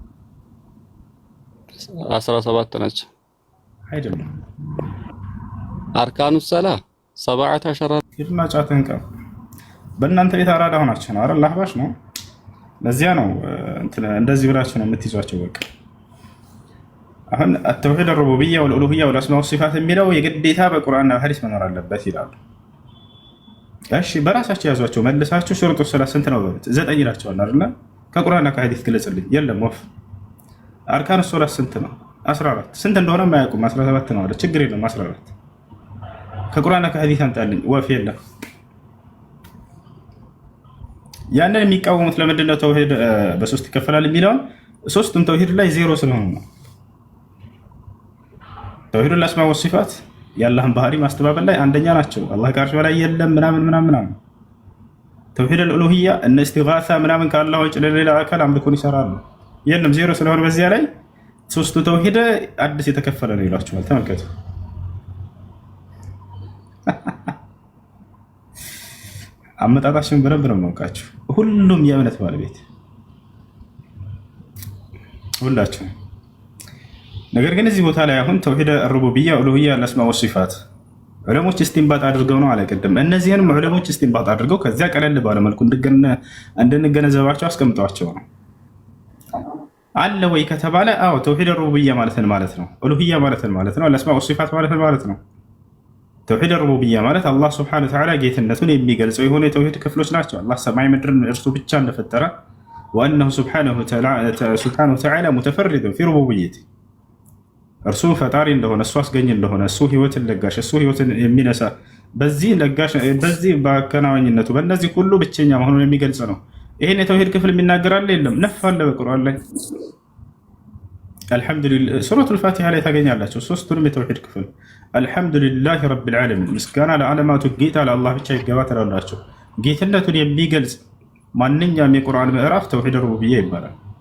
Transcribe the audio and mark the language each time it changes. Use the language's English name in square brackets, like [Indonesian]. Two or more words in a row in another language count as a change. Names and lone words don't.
[Amharic] 17 ናቸው። አይደለም [Arabic] أركان الصلاة 17 [Amharic] ይርና ጫተንቀ በእናንተ ቤት አራዳ ሆናችሁ ነው አይደል? አህባሽ ነው። ለዚያ ነው እንደዚህ ብላችሁ ነው የምትይዟቸው። በቃ አሁን [Arabic] التوحيد الربوبيه والالوهيه والاسماء والصفات [Amharic] የሚለው የግዴታ በቁርአንና በሐዲስ መኖር አለበት ይላሉ። እሺ በራሳችሁ ያዟቸው መልሳችሁ [Arabic] شروط الصلاة [Amharic] ስንት ነው በሉት። 9 ይላችኋል አይደል? ከቁርአንና ከሐዲስ ግለጽልኝ። የለም ወፍ [Arabic] أركان الصلاة [Amharic] ስንት ነው? 14 ስንት እንደሆነ ማያውቁም 17 ነው አለ። ችግር የለም 14 ከቁርአንና ከሐዲስ አምጣልኝ። ወፍ የለም። ያንን የሚቃወሙት ለምንድን ነው ተውሂድ በሶስት ይከፈላል የሚለውን? ሶስቱም ተውሂድ ላይ ዜሮ ስለሆኑ ነው። ተውሂድ [Arabic] الاسماء والصفات [Amharic] የአላህን ባህሪ ማስተባበል ላይ አንደኛ ናቸው። አላህ ከአርሽ በላይ የለም ምናምን ምናምን። ተውሂድ الالوهيه እነ እስቲጋሳ ምናምን ከአላህ ውጭ ለሌላ አካል አምልኮን ይሰራሉ። የለም ዜሮ ስለሆነ በዚያ ላይ ሶስቱ ተውሂድ አዲስ የተከፈለ ነው ይላችኋል። ተመልከቱ። አመጣጣችን በደንብ ነው የማውቃችሁ። ሁሉም የእምነት ባለቤት ሁላችሁ። ነገር ግን እዚህ ቦታ ላይ አሁን ተውሂድ [Arabic] الربوبيه والالوهيه والاسماء والصفات [Amharic] ዑለሞች እስቲንባጥ አድርገው ነው አለቀደም። እነዚህንም ዑለሞች እስቲንባጥ አድርገው ከዚያ ቀለል ባለ መልኩ እንድንገነዘባቸው አስቀምጧቸው ነው። አለ ወይ ከተባለ አዎ ተውሂድ الربوبيه ማለት ነው። ኡሉሂያ ማለት ነው። [Arabic] الاسماء والصفات [Amharic] ማለት ነው። ተውሂድ الربوبيه ማለት አላህ [Arabic] سبحانه وتعالى [Amharic] ጌትነቱን የሚገልጸው የሆነ የተውሂድ ክፍሎች ናቸው። አላህ ሰማይ ምድርን እርሱ ብቻ እንደፈጠረ [Arabic] وانه سبحانه وتعالى متفرد في ربوبيته [Amharic] እርሱ ፈጣሪ እንደሆነ እሱ አስገኝ እንደሆነ እሱ ህይወትን ለጋሽ እሱ ህይወትን የሚነሳ በዚህ ለጋሽ በዚህ በአከናዋኝነቱ በእነዚህ ሁሉ ብቸኛ መሆኑን የሚገልጽ ነው። ይሄን የተውሂድ ክፍል የሚናገር አለ የለም? ነፍ አለ በቁርአን ላይ አልሐምዱሊላህ ሱረቱል ፋቲሃ ላይ ታገኛላችሁ። ሶስቱንም የተውሂድ ክፍል [Arabic] الحمد لله رب العالمين [Amharic] ምስጋና ለዓለማቱ ጌታ ለአላህ ብቻ ይገባ ትላላችሁ። ጌትነቱን የሚገልጽ ማንኛውም የቁርአን ምዕራፍ [Arabic] توحيد الربوبية [Amharic] ይባላል።